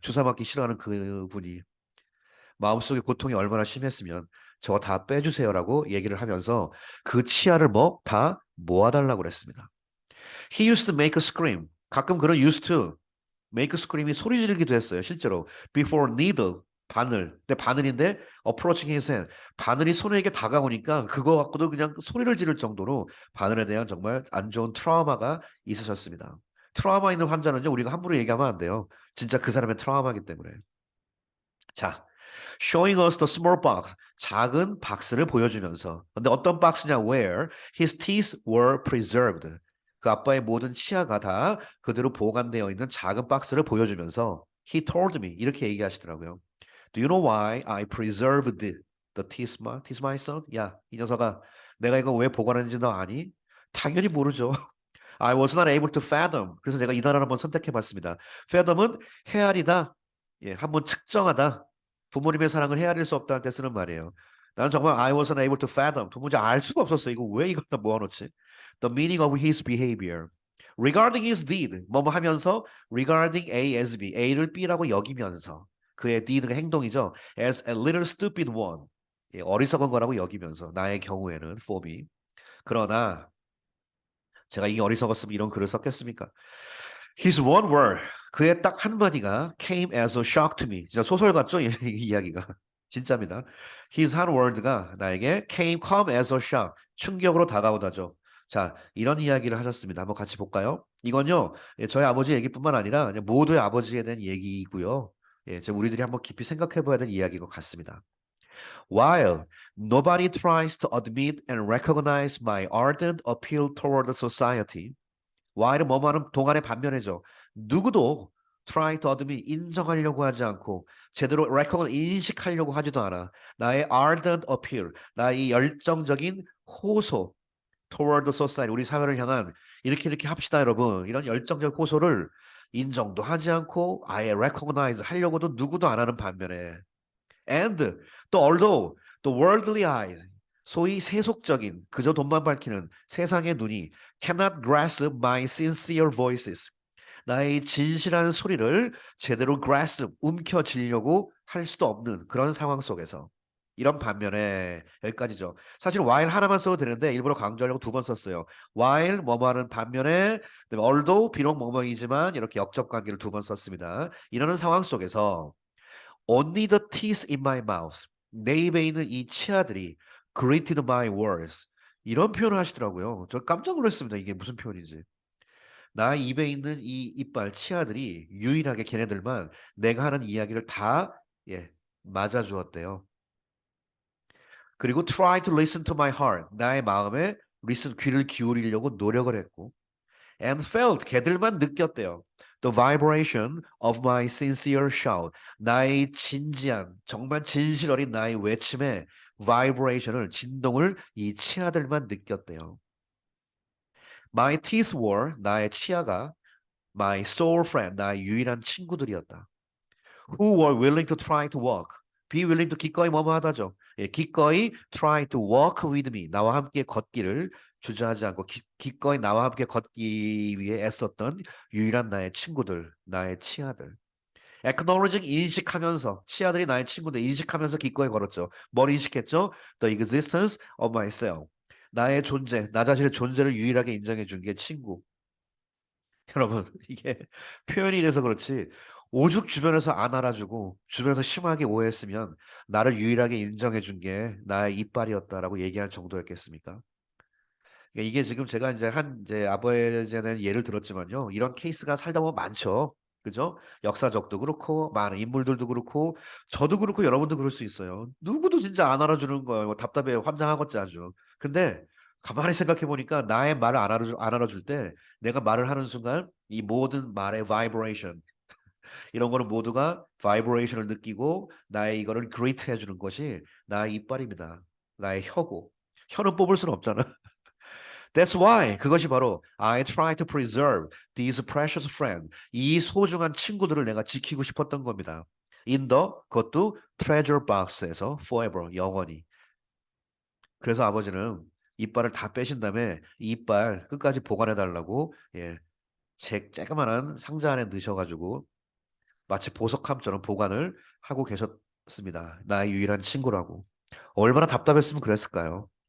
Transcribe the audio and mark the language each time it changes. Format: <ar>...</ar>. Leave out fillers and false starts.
<ko>주사 맞기 싫어하는 그분이 마음속에 고통이 얼마나 심했으면 저거 다 빼주세요라고 얘기를 하면서 그 치아를 뭐 다 모아달라고 그랬습니다.</ko> <en>He used to make a scream.</en> <ko>가끔 그런</ko> <en>used to make a scream이</en> <ko>소리 지르기도 했어요. 실제로</ko> <en>before needle</en> <ko>바늘. 근데 바늘인데</ko> <en>approaching his hand.</en> <ko>바늘이 손에게 다가오니까 그거 갖고도 그냥 소리를 지를 정도로 바늘에 대한 정말 안 좋은 트라우마가 있으셨습니다. 트라우마 있는 환자는요, 우리가 함부로 얘기하면 안 돼요. 진짜 그 사람의 트라우마이기 때문에.</ko> <en>자, showing us the small box.</en> <ko>작은 박스를 보여주면서. 근데 어떤 박스냐?</ko> <en>Where his teeth were preserved.</en> <ko>그 아빠의 모든 치아가 다 그대로 보관되어 있는 작은 박스를 보여주면서</ko> <en>he told me</en> <ko>이렇게 얘기하시더라고요.</ko> <en>Do you know why I preserved the teeth, my son?</en> <ko>야, 이 녀석아, 내가 이거 왜 보관했는지 너 아니? 당연히 모르죠.</ko> <en>I was not able to fathom.</en> <ko>그래서 제가 이 단어를 한번 선택해봤습니다. fathom은 헤아리다, 예, 한번 측정하다. 부모님의 사랑을 헤아릴 수 없다 할 때 쓰는 말이에요. 나는 정말</ko> <en>I wasn't able to fathom.</en> <ko>도무지 알 수가 없었어. 이거 왜 이걸 다 모아놓지?</ko> <en>The meaning of his behavior. Regarding his deed.</en> <ko>뭐뭐 하면서</ko> <en>regarding A as B.</en> <ko>A를 B라고 여기면서 그의 deed가 행동이죠.</ko> <en>As a little stupid one.</en> <ko>예, 어리석은 거라고 여기면서 나의 경우에는</ko> <en>for me.</en> <ko>그러나 제가 이게 어리석었으면 이런 글을 썼겠습니까?</ko> <en>His one word.</en> <ko>그의 딱 한마디가</ko> <en>came as a shock to me.</en> <ko>진짜 소설 같죠? 이 이야기가. 진짜입니다.</ko> <en>His 한 word가</en> <ko>나에게</ko> <en>come as a shock.</en> <ko>충격으로 다가오다죠. 자, 이런 이야기를 하셨습니다. 한번 같이 볼까요? 이건요, 예, 저희 아버지 얘기뿐만 아니라 그냥 모두의 아버지에 대한 얘기이고요. 예, 우리들이 한번 깊이 생각해 봐야 되는 이야기인 것 같습니다.</ko> <en>While nobody tries to admit and recognize my ardent appeal toward the society, while은</en> <ko>뭐뭐하는 동안의 반면이죠. 누구도</ko> <en>try to admit</en> <ko>인정하려고 하지 않고 제대로 recognize 인식하려고 하지도 않아. 나의 ardent appeal, 나의 열정적인 호소</ko> <en>toward the society,</en> <ko>우리 사회를 향한 이렇게 합시다 여러분. 이런 열정적 호소를 인정도 하지 않고 아예 recognize 하려고도 누구도 안 하는 반면에 and 또</ko> <en>although the worldly eyes</en> <ko>소위 세속적인 그저 돈만 밝히는 세상의 눈이</ko> <en>cannot grasp my sincere voices</en> <ko>나의 진실한 소리를 제대로 grasp 움켜쥐려고 할 수도 없는 그런 상황 속에서 이런 반면에 여기까지죠. 사실 while 하나만 써도 되는데 일부러 강조하려고 두 번 썼어요. while 뭐뭐하는 반면에 although 비록 뭐뭐이지만 이렇게 역접 관계를 두 번 썼습니다. 이러는 상황 속에서</ko> <en>Only the teeth in my mouth.</en> <ko>내 입에 있는 이 치아들이</ko> <en>greeted my words.</en> <ko>이런 표현을 하시더라고요. 저 깜짝 놀랐습니다. 이게 무슨 표현인지. 나 입에 있는 이 이빨, 치아들이 유일하게 걔네들만 내가 하는 이야기를 다 예, 맞아주었대요.</ko> <en>그리고 try to listen to my heart.</en> <ko>나의 마음에 listen, 귀를 기울이려고 노력을 했고</ko> <en>and felt</en> <ko>걔들만 느꼈대요.</ko> <en>The vibration of my sincere shout.</en> <ko>나의 진지한 정말 진실 어린 나의 외침의 vibration을 진동을 이 치아들만 느꼈대요.</ko> <en>My teeth were</en> <ko>나의 치아가</ko> <en>my sole friend</en> <ko>나의 유일한 친구들이었다.</ko> <en>Who were willing to try to walk. Be willing to</en> <ko>기꺼이 뭐뭐 하다죠. 예, 기꺼이</ko> <en>try to walk with me.</en> <ko>나와 함께 걷기를 주저하지 않고 기꺼이 나와 함께 걷기 위해 애썼던 유일한 나의 친구들, 나의 치아들. acknowledging 인식하면서 치아들이 나의 친구들 인식하면서 기꺼이 걸었죠. 뭘 인식했죠?</ko> <en>The existence of myself.</en> <ko>나의 존재, 나 자신의 존재를 유일하게 인정해 준 게 친구. 여러분, 이게 표현이 이래서 그렇지, 오죽 주변에서 안 알아주고, 주변에서 심하게 오해했으면, 나를 유일하게 인정해 준 게 나의 이빨이었다라고 얘기할 정도였겠습니까? 그러니까 이게 지금 제가 이제 아버지에 대한 예를 들었지만요. 이런 케이스가 살다 보면 많죠. 그죠? 역사적도 그렇고, 많은 인물들도 그렇고, 저도 그렇고, 여러분도 그럴 수 있어요. 누구도 진짜 안 알아주는 거예요. 뭐 답답해, 환장하겠지 아주. 근데 가만히 생각해 보니까 나의 말을 안 알아줄 때 내가 말을 하는 순간 이 모든 말의 vibration, 이런 거는 모두가 vibration을 느끼고 나의 이거를 greet 해주는 것이 나의 이빨입니다. 나의 혀고. 혀는 뽑을 수는 없잖아.</ko> <en>That's why</en> <ko>그것이 바로</ko> <en>I try to preserve these precious friends.</en> <ko>이 소중한 친구들을 내가 지키고 싶었던 겁니다.</ko> <en>In the</en> <ko>그것도</ko> <en>treasure box에서 forever 영원히.</en> <ko>그래서 아버지는 이빨을 다 빼신 다음에 이 이빨 끝까지 보관해 달라고 예, 제 쬐그만한 상자 안에 넣으셔가지고 마치 보석함처럼 보관을 하고 계셨습니다. 나의 유일한 친구라고. 얼마나 답답했으면 그랬을까요?</ko>